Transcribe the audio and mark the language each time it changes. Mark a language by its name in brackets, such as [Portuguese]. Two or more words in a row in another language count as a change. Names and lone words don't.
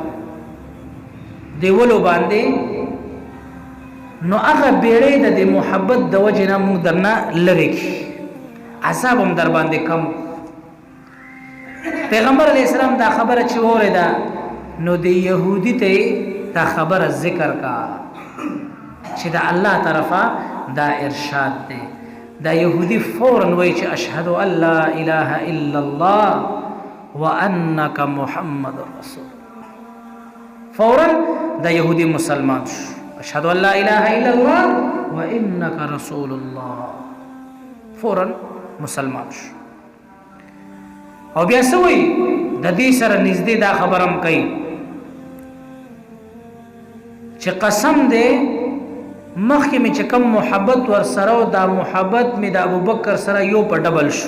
[Pashto] دیولو باندې نو هغه بیړې د محبت د وجه نه موږ درنه لری عذاب هم در باندې کم پیغمبر علیہ السلام دا خبره چې اوریدا نو د يهودي ته دا خبره ذکر کا چې دا الله طرفه دا ارشاد دی. دا يهودي فورا وایي چې [Arabic] اشهد ان لا اله الا الله وانك محمد رسول. [Pashto] فورا دا يهودي مسلمان شو، [Arabic] اشهد ان لا اله الا الله وانك رسول الله، [Pashto] فورا مسلمان شو. او بیا سوی د دې سره نږدې دا خبرم کوي چې قسم دې مخکې مې چې کوم محبت ور سره او دا محبت مې د ابوبکر سره یو په ډبل شو.